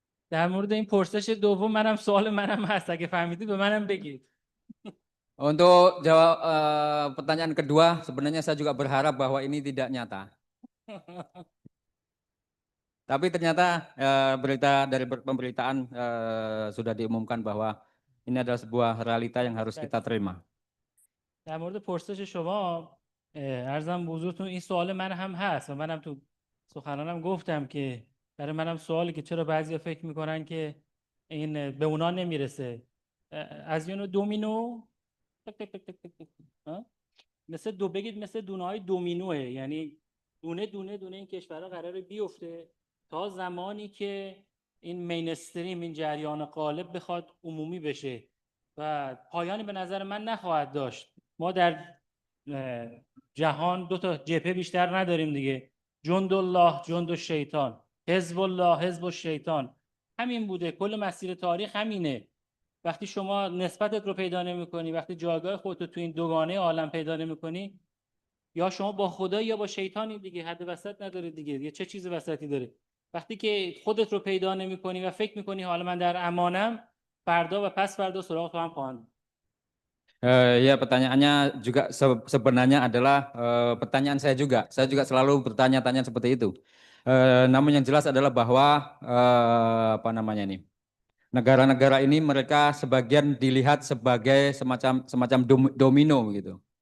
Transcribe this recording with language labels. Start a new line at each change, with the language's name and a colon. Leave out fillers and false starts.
Persian: در مورد این پرسش دوم منم سوال منم هست اگه فهمیدید به منم بگید.
Indonesian: Untuk jawab pertanyaan kedua, sebenarnya saya juga berharap bahwa ini tidak nyata. Tapi ternyata berita dari pemberitaan sudah diumumkan bahwa ini adalah sebuah realita yang harus kita terima.
Persian: در مورد پرسش شما عرضم به حضورتون این سوال من هم هست و منم تو سخنانم گفتم که برای منم سوالی که چرا بعضیا فکر میکنن که این به اونا نمیرسه. از یه نوع دومینو تک تک تک تک تک تک. مثل بگید مثل دونه‌های دومینوه، یعنی دونه دونه دونه این کشورها قراره بیفته تا زمانی که این مینستریم، این جریان غالب بخواد عمومی بشه و پایانی به نظر من نخواهد داشت. ما در جهان دو تا جبهه بیشتر نداریم دیگه، جند الله، جند الشیطان، حزب الله، حزب الشیطان. همین بوده، کل مسیر تاریخ همینه. وقتی شما نسبتت رو پیدا نمی‌کنی، وقتی جایگاه خودت رو تو این دوگانه عالم پیدا نمی‌کنی، یا شما با خدا یا با شیطانی دیگه، حد وسط نداره دیگه. یه چه چیز وسطی داره؟ وقتی که خودت رو پیدا نمی‌کنی و فکر می‌کنی حالا من در امانم، فردا و پس فردا سراغ تو هم خواهند.
Indonesian: Ya, pertanyaannya juga sebenarnya adalah pertanyaan saya juga. Saya juga selalu bertanya-tanya seperti itu. Namun yang jelas adalah bahwa apa namanya ini, negara-negara ini mereka sebagian dilihat sebagai semacam domino gitu.